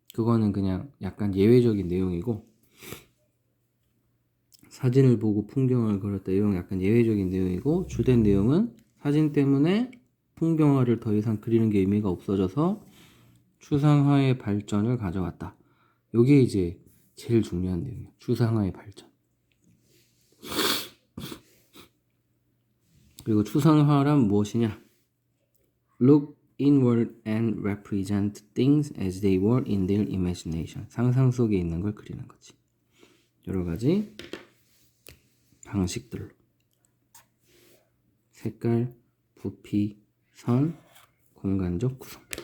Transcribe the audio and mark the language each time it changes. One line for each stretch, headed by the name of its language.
Korean: 그거는 그냥 약간 예외적인 내용이고, 사진을 보고 풍경을 그렸다, 이건 약간 예외적인 내용이고, 주된 내용은 사진 때문에 풍경화를 더 이상 그리는 게 의미가 없어져서 추상화의 발전을 가져왔다. 요게 이제 제일 중요한 내용이야. 추상화의 발전. 그리고 추상화란 무엇이냐?
English: Look inward and represent things as they were in their imagination.
Korean: 상상 속에 있는 걸 그리는 거지. 여러 가지 방식들로. 색깔, 부피, 선, 공간적 구성.